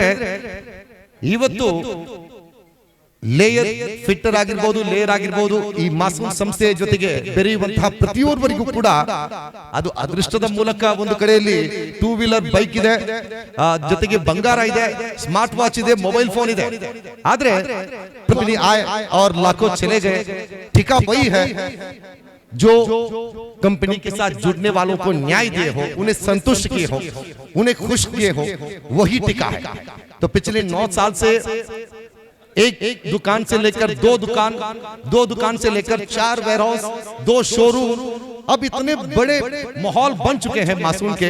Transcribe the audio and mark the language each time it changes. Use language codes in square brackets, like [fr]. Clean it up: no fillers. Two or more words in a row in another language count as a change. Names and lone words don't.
[kn] ಯಾಕೆಂತ ಹೇಳಿದ್ರೆ ಇವತ್ತು [en] layer fitter [kn] ಆಗಿರಬಹುದು, ಲೇಯರ್ ಆಗಿರಬಹುದು. ಈ ಮಾಸೂನ್ ಸಂಸ್ಥೆ ಜೊತೆಗೆ ಬೆರೆಯುವಂತಹ ಪ್ರತಿಯೊಬ್ಬರಿಗೂ ಕೂಡ ಅದು ಅದೃಷ್ಟದ ಮೂಲಕ ಒಂದು ಕಡೆಯಲ್ಲಿ 2 [en] wheeler bike [kn] ಇದೆ, ಜೊತೆಗೆ ಬಂಗಾರ ಇದೆ, [en] smart watch [kn] ಇದೆ, [en] mobile phone [kn] ಇದೆ. [hi] ಆದ್ರೆ कंपनी आए और लाखों चले गए. ठिका वही है जो कंपनी के साथ जुड़ने वालों को न्याय दिए हो, उन्हें संतुष्ट किए हो, उन्हें खुश किए हो, वही टिका है. तो पिछले 9 साल से एक दुकान से लेकर 2 दुकान, 2 दुकान से लेकर 4 वेयरहाउस, 2 शोरूम, अब इतने बड़े माहौल बन चुके हैं मासूम के.